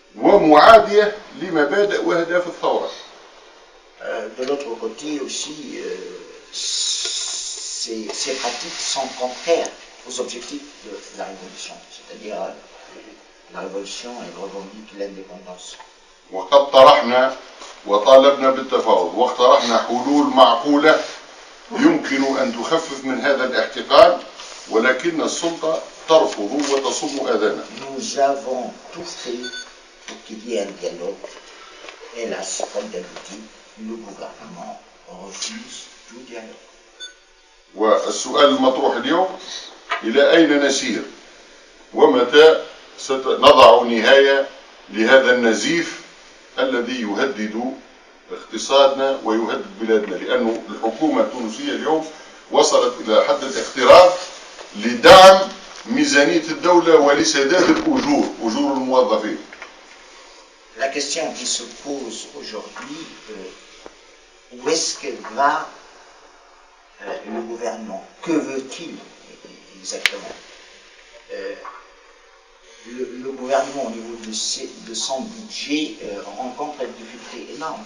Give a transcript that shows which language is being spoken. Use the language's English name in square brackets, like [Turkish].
[Arabic] ومعادية لمبادئ وأهداف الثورة. [French] De l'autre côté aussi, ces pratiques sont contraires aux objectifs de la révolution, c'est-à-dire la révolution elle revendique l'indépendance. [Arabic] وقد طرحنا وطالبنا بالتفاوض واقترحنا حلول معقولة يمكن أن تخفف من هذا الاحتقان ولكن السلطة ترفض وتصم آذانها. [French] Nous avons tout fait pour qu'il y ait un dialogue hélas, comme d'habitude, le gouvernement refuse tout dialogue. [Arabic] والسؤال المطروح اليوم إلى أين نسير؟ ومتى سنضع نهاية لهذا النزيف الذي يهدد اقتصادنا ويهدد بلادنا، لأن الحكومة التونسية اليوم وصلت إلى حد الاقتراب لدعم ميزانية الدولة ولسداد الأجور، أجور الموظفين. [French] La question qui se pose aujourd'hui, où est-ce que va le gouvernement? Que veut-il exactement? Le gouvernement, au niveau de son budget, rencontre des difficultés énormes.